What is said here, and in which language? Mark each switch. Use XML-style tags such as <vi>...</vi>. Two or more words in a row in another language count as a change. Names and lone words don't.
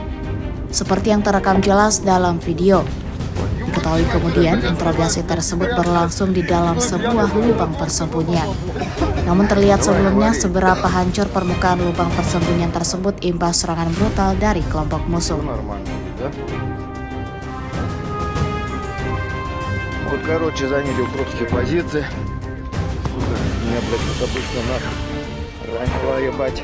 <id>Seperti yang terekam jelas dalam video. Diketahui kemudian interogasi tersebut berlangsung di dalam sebuah lubang persembunyian. Namun terlihat sebelumnya seberapa hancur permukaan lubang persembunyian tersebut imbas serangan brutal dari kelompok musuh.</id> <ru>Вот, короче, заняли укропские позиции. Сука, меня, блядь, как обычно, нахуй ранила, ебать.</ru>